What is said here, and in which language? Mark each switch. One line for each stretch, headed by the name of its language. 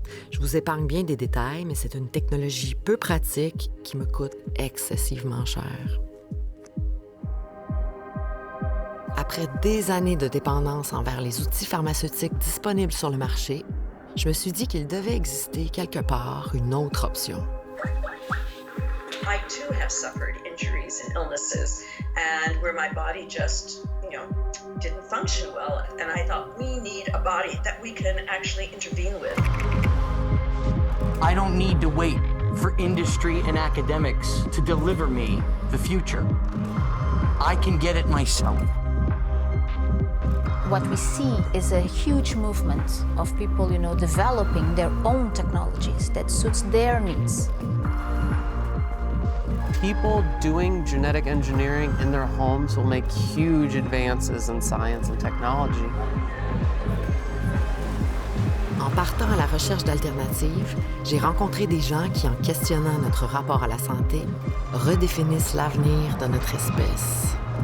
French: Je vous épargne bien des détails, mais c'est une technologie peu pratique qui me coûte excessivement cher. Après des années de dépendance envers les outils pharmaceutiques disponibles sur le marché, je me suis dit qu'il devait exister quelque part une autre option.
English: I too have suffered injuries and illnesses, and where my body just, didn't function well. And I thought we need a body that we can actually intervene with. I don't need to wait for industry and academics to deliver me the future. I can get it myself. What we see is a huge movement of people, developing their own technologies that suits their needs. People doing genetic engineering in their homes will make huge advances in science and technology.
French: En partant à la recherche d'alternatives, j'ai rencontré des gens qui, en questionnant notre rapport à la santé, redéfinissent l'avenir de notre espèce.